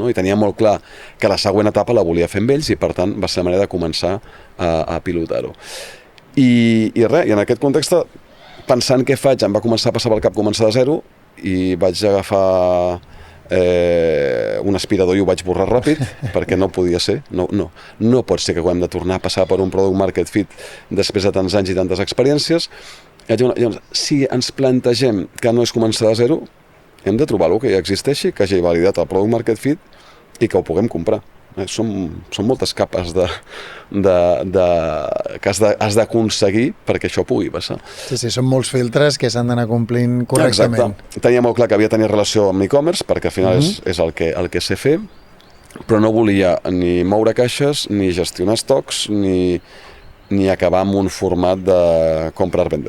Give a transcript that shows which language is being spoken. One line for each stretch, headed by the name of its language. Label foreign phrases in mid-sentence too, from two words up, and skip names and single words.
Catalan: I tenia molt clar que la següent etapa la volia fer amb ells i per tant va ser la manera de començar a pilotar-ho. I res, i en aquest context, pensant què faig, em va començar a passar pel cap començar de zero i vaig agafar un aspirador i ho vaig borrar ràpid perquè no podia ser, no pot ser que hem de tornar a passar per un
English: product market fit
Catalan: després de tants anys i tantes experiències. Llavors, si ens plantegem que no és començar de zero, hem de trobar alguna que ja existeixi, que hagi validat el
English: product market fit
Catalan: i que ho puguem comprar. Són moltes capes que has d'aconseguir perquè això pugui passar. Sí, són molts filtres que s'han d'anar complint correctament. Exacte. Tenia molt clar que havia de tenir relació amb l'e-commerce perquè al final és el que sé fer, però no volia ni moure caixes, ni gestionar estocs, ni acabar amb un format de comprar-vender.